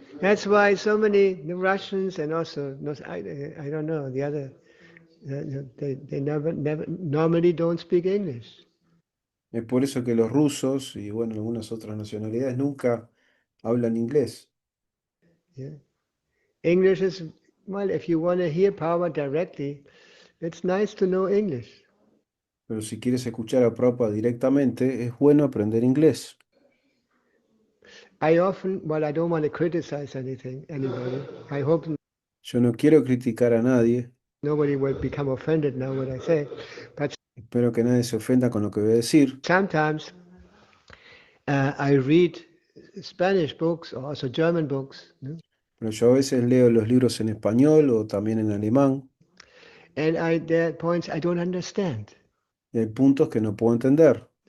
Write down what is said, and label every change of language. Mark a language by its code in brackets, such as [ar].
[en] That's why so many the Russians and also I don't know the other they never normally don't speak English. [es] Es por eso que los rusos y bueno, algunas otras nacionalidades nunca hablan inglés. [en] Yeah. English is well, if you want to hear power directly, it's nice to know English. [es] Pero si quieres escuchar a Prabhupada directamente, es bueno aprender inglés. [en] I often, well, I don't want to criticize anybody. I hope [es] Yo no quiero criticar a nadie, [en] nobody will become offended now what I say, but [es] espero que nadie se ofenda con lo que voy a decir. [en] sometimes I read Spanish books or also German books, no? [es] Pero yo a veces leo los libros en español o también en alemán [en] And there are points I don't understand. [es] y hay puntos que no puedo entender.